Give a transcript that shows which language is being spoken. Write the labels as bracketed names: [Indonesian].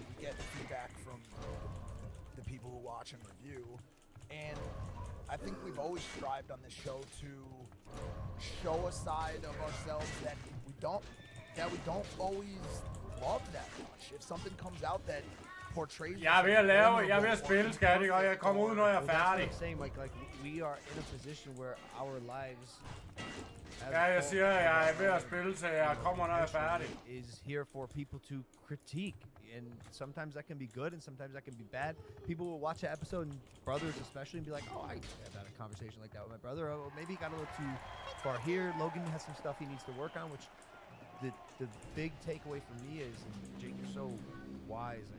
[English] We get feedback from the people who watch and review, and I think we've always strived on this show to show a side of ourselves that we don't always love that much. If something comes out that portrays... [Danish] Jeg er ved at spille, skat, ikke? Og jeg kommer ud, når jeg er færdig. [English] I'm saying, like we are in a position where our lives... [Danish] Ja, jeg siger, jeg er ved at spille, så jeg kommer, når jeg er færdig. [English] ...is here for people to critique. And sometimes that can be good, and sometimes that can be bad. People will watch an episode, and brothers especially, and be like, oh, I've had a conversation like that with my brother. Or maybe he got a little too far here. Logan has some stuff he needs to work on, which the big takeaway for me is, Jake, you're so wise.